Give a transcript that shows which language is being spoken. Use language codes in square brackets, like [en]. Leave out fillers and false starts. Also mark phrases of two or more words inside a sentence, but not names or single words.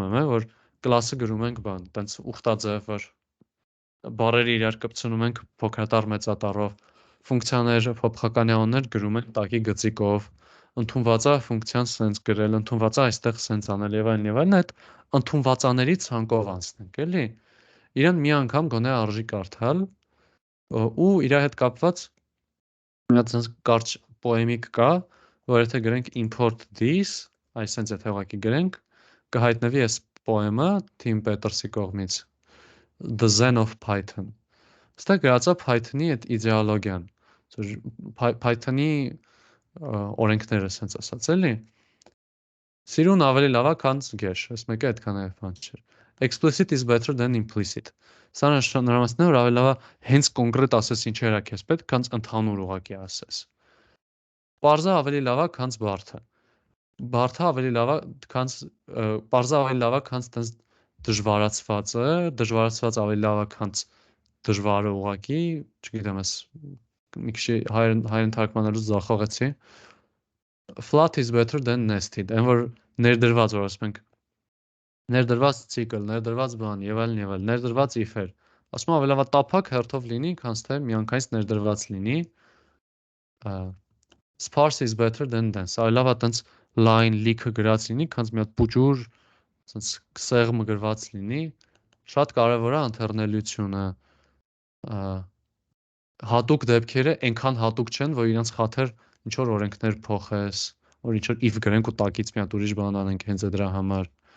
[hy] եմ, որ կլասը գրում ենք բան, տենց ուխտաձև, որ բառերը իրար կպցնում ենք փոքրատառ մեծատառով, ֆունկցիաներ, փոփոխական անուններ գրում ենք տակի գծիկով, ընդունվածա ֆունկցիան սենց գրել, ընդունվածա այստեղ սենց անել եւ այլն, այդ ընդունվածաների ցանկով անցնենք, էլի։ Իրան մի անգամ գոնե արժի կարդալ ու իր հետ կապված մի հատ սենց կարճ պոեմիկ կա, որ եթե գրենք [en] import this, [hy] այսինքն եթե ուղղակի գրենք, կհայտնվի այս պոեմը Tim Peters-ի կողմից The Zen of Python։ Այստեղ գրած է Python-ի այդ իդեոլոգիան, Python-ի օրենքները սենց ասած էլի։ Սիրուն ավելի լավ է, քան գեշ, այս մեկը այդքան է բան չէ։ [en] Explicit is better than implicit։ [hy] Սա նշանակում է, որ ավելի լավ է հենց կոնկրետ ասես ինչեր է քեզ պետք, քան ընդհանուր ուղղակի ասես։ Պարզը ավելի լավ է, քան բարդը։ Բարդը ավելի լավ է, քան պարզը ավելի լավ է, քան տես դժվարացվածը, դժվարացված ավելի լավ է, քան դժվարը ուղղակի, չգիտեմ, ես մի քիչ հայերեն թարգմանելուց ձախողեցի։ [en] Flat is better than nested, [hy] այն որ ներդրված, որ ասում ենք ներդրված ցիկլ, ներդրված բան եւ այլն, ներդրված if-եր։ Ասում եմ ավելի լավ է տափակ հերթով լինի, քան թե միանգամից ներդրված լինի։ [en] Sparse is better than dense, [hy] ավելի լավ է տենց line լիքը գրած լինի, քան մի հատ փուջուր, տենց սեղմ գրված լինի։ Շատ կարևոր է ընթերնելիությունը։ Հատուկ դեպքերը այնքան հատուկ չեն, որ իրենց խաթեր ինչ որ օրենքներ փոխես, որ ինչ որ if գրենք ու տակից մի հատ ուրիշ բան անենք հենց դրա համար։